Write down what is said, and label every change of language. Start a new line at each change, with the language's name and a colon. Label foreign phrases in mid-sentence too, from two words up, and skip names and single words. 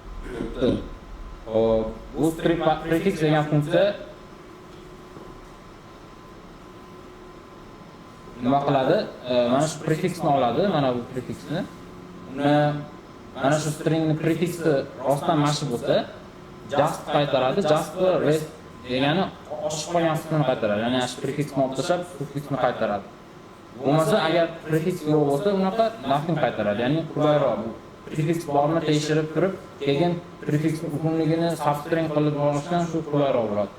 Uzbek: Hop, bu prefix degan funksiya nima qiladi? Mana shu prefixni oladi, mana bu prefixni. Uni mana shu stringni prefixi rostdan mashi bo'lsa, just qaytaradi. Just rest degani oshib qolgan qismini qaytaradi. Ya'ni shu prefixni olib tashlab, suffixni qaytaradi. Bo'lmasa agar prefix yo'q bo'lsa, unaqa nothing qaytaradi. Ya'ni qulayroq bu. Prefix borni tekshirib turib, keyin prefix uzunligini substring qilib olishdan shu qulayroq bo'ladi.